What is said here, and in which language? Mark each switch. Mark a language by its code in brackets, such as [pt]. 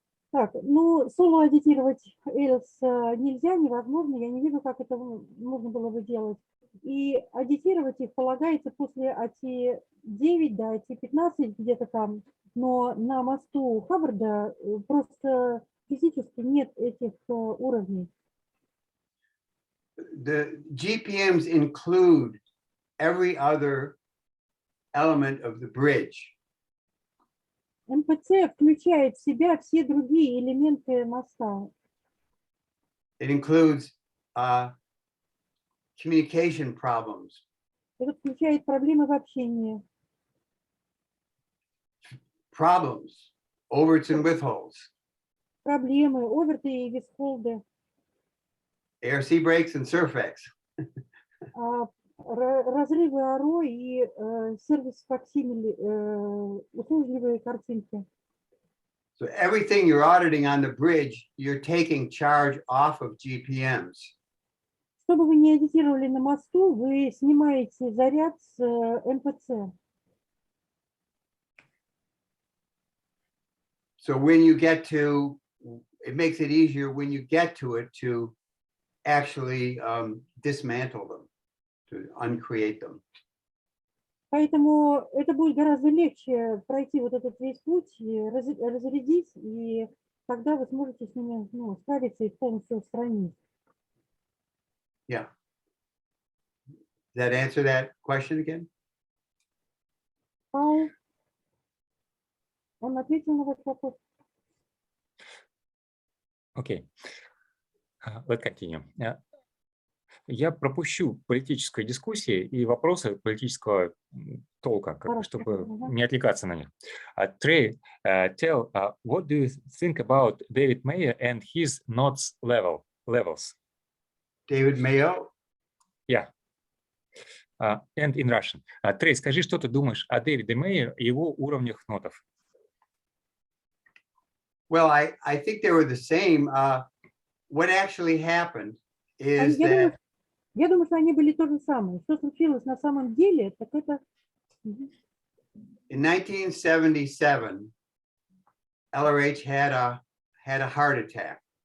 [ru] Так, ну, соло аудитировать else нельзя, невозможно. Я не вижу, как это можно было бы делать. И аудитировать их полагается после АТ-9 до АТ-15 где-то там. Но на мосту Хаббарда просто физически нет этих уровней. [en] The GPMs include every other element of the bridge. [ru] МПЦ включает в себя все другие элементы моста. [en] It includes communication problems. [ru] Это включает проблемы в общении. [en] Problems, overts and withholds. [ru] Проблемы, оверты и висхолды. [en] ARC breaks and surfex. [ru] Разрывы АРО и сервис факсимили, услужливые картинки. [en] So everything you're auditing on the bridge, you're taking charge off of GPMs. [ru] Что бы вы ни аудитировали на мосту, вы снимаете заряд с МПЦ. [en] So when you get to, it makes it easier when you get to it to actually dismantle them, to uncreate them. [ru] Поэтому это будет гораздо легче пройти вот этот весь путь, разрядить, и тогда вы сможете с ними справиться и полностью устранить. [en] Yeah. Does that answer that question again? [ru] Пау, он ответил на ваш вопрос. [en] Окей. Let's continue. [ru] Я пропущу политические дискуссии и вопросы политического толка, чтобы не отвлекаться на них. [en] Trey, tell, what do you think about David Mayer and his notes levels? David Mayo? Yeah. And in Russian. [ru] Трей, скажи, что ты думаешь о Дэвиде Мейе и его уровнях нотов? [en] Well, I think they were the same. What actually happened is that [ru] Я думаю, что они были то же самое. Что случилось на самом деле, так это... [en] In 1977, LRH had a heart attack.